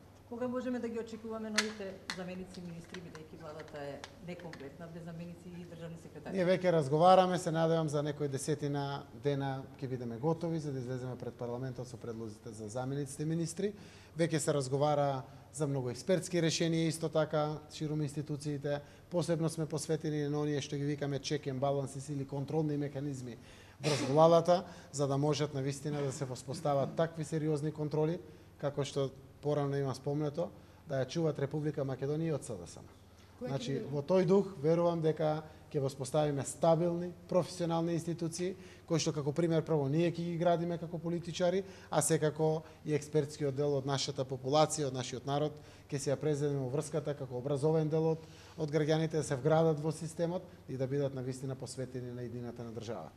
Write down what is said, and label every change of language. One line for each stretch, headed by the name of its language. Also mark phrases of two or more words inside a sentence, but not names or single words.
Macedonian: Кога можеме да ги очекуваме новите заменици министри, бидејќи владата е некомплетна без заменици и државни секретари? Ние веќе разговараме, се надевам за некои десетина дена ќе бидеме готови за да излеземе пред парламентот со предлозите за замениците министри. Веќе се разговара за многу експертски решенија, исто така ширум институциите. Посебно сме посветени на оние што ги викаме
English: check and balances
Macedonian: или контролни механизми врз владата, за да можат навистина да се воспостават такви сериозни контроли, како што порано има спомнето, да ја чуваат Република Македонија од СДСМ. Значи, во тој дух, верувам дека ќе воспоставиме стабилни, професионални институции, кои што како пример прво ние ќе ги градиме како политичари, а секако и експертскиот дел од нашата популација, од нашиот народ, ќе се ја презедеме во врската како образовен дел од граѓаните да се вградат во системот и да бидат навистина посветени на иднината на државата.